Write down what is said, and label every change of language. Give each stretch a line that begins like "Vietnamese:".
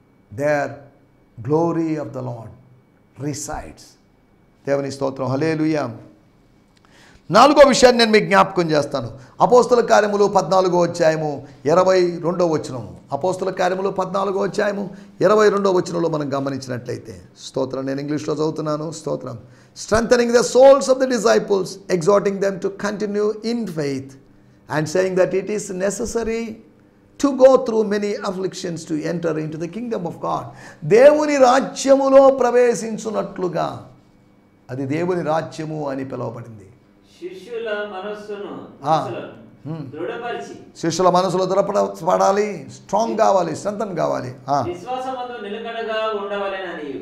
English: There glory of the lord resides.
Telugu: దేవుని స్తోత్రం.
English: Hallelujah.
Telugu: నాలుగో విషయాన్ని నేను మీకు జ్ఞాపకం చేస్తాను. అపోస్తుల కార్యములు 14వ అధ్యాయము 22వ వచనము. అపోస్తుల కార్యములు 14వ అధ్యాయము 22వ వచనంలో మనం గమనించినట్లయితే, స్తోత్రం, నేను ఇంగ్లీష్లో చదువుతున్నాను. స్తోత్రం.
English: Strengthening the souls of the disciples, exhorting them to continue in faith, and saying that it is necessary to go through many afflictions to enter into the kingdom of God.
Telugu: దేవుని రాజ్యములో ప్రవేశించున్నట్లుగా, అది దేవుని రాజ్యము అని పిలువబడింది. శిష్యుల మనస్సును దృఢపరిచి, శిష్యుల మనసులో దృఢపడాలి, స్ట్రాంగ్ కావాలి, స్ట్రెంగ్తన్ కావాలి, విశ్వాసమందు నిలకడగా ఉండవలెనని,